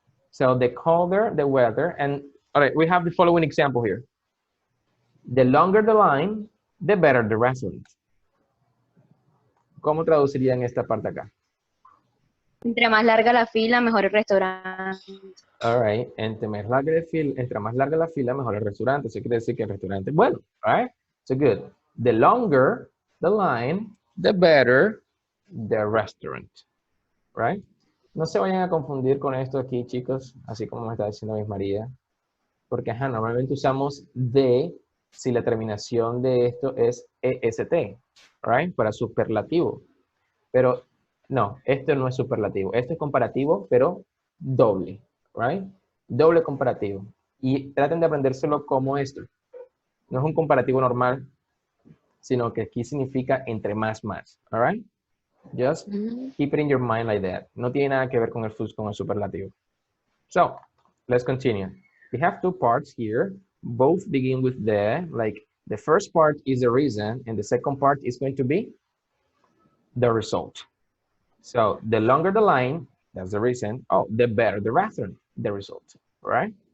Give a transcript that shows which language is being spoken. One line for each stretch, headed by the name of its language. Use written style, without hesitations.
English: So the colder the weather, and all right, we have the following example here. The longer the line, the better the restaurant.
Spanish: ¿Cómo traducirían esta parte acá? Entre más larga la fila, mejor el restaurante. All right, entre más larga la fila, mejor el restaurante. Eso quiere decir que el restaurante es bueno.
English: All right, so good. The longer the line, the better the restaurant. Right?
Spanish: No se vayan a confundir con esto aquí, chicos, así como me está diciendo Miss María. Porque, normalmente usamos de si la terminación de esto es EST, right? Para superlativo. Pero no, esto no es superlativo. Esto es comparativo, pero doble, right? Doble comparativo. Y traten de aprendérselo como esto. No es un comparativo normal, sino que aquí significa entre más, all right?
English: Just keep it in your mind like that.
Spanish: No tiene nada que ver con el superlativo.
English: So, let's continue. We have two parts here. Both begin with the, like, the first part is the reason, and the second part is going to be the result. So, the longer the line, that's the reason. Oh, the better the reason, the result, right?